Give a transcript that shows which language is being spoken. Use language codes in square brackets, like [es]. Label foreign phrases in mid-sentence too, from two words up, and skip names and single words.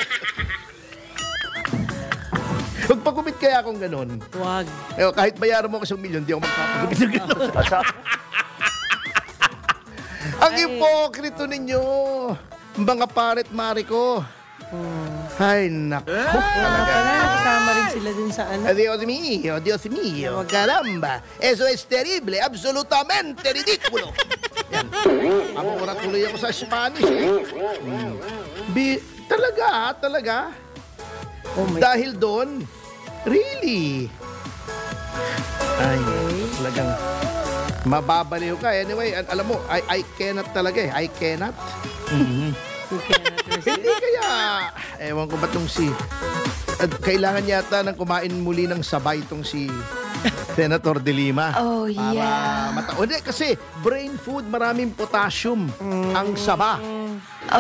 [tl] Magpagupit kaya akong ganon. Wag. Kahit bayaran mo ko 1 milyon, di ako magpapagupit ng ganon. Ang ipokrito ninyo, mga paret mari ko. Ay, naku. Talaga. Kasama rin sila dun sa ano. [es] Dios mío, caramba. Eso es terrible, absolutamente ridículo. [tl] Yan. Amura tuloy ako sa Spanish. Talaga. [en] Oh my [tl] Dahil doon, really. Ay, talagang mababaliw ka. Anyway, alam mo, [en] I cannot [tl] talaga eh. [en] I cannot. [tl] Hindi kaya, ewan ko ba itong kailangan yata ng kumain muli ng sabay itong si Senator De Lima. [en] Oh, yeah. [tl] Hindi, kasi [en] brain food, [tl] maraming potassium ang saba. Oh,